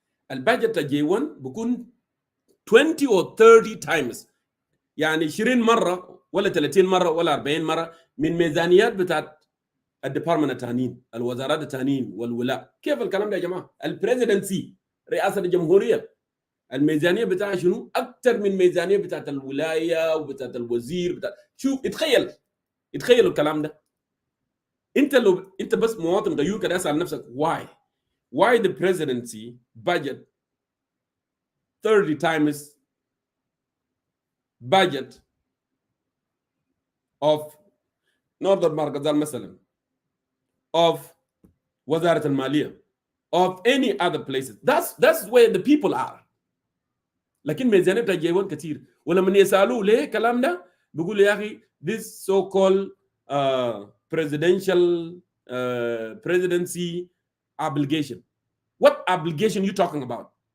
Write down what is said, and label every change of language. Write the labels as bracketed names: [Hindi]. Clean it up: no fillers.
[Arabic] الباجت لجي 1 بيكون [English] 20 or 30 times، [Arabic] يعني 20 مره ولا 30 مره ولا 40 مره من ميزانيات بتاعت الديبارتمنت الثانيين، الوزارات الثانيين والولاء. كيف الكلام ده يا جماعه؟ البريزيدنسي رئاسه الجمهوريه الميزانيه بتاعها شنو؟ اكثر من ميزانيه بتاعت الولايه وبتاعت الوزير بتاع. شوف اتخيلوا الكلام ده. انت بس مواطن غيور كده اسال نفسك [English] why the presidency budget 30 times budget of Northern Markazal مثلا of [Arabic] وزارة المالية [English] of any other places. That's where the people are. [Arabic] لكن ميزانية بتاع جي 1 كتير، ولما يسألوه ليه الكلام ده بيقول يا أخي [English] this so called presidential presidency obligation. What obligation you talking about?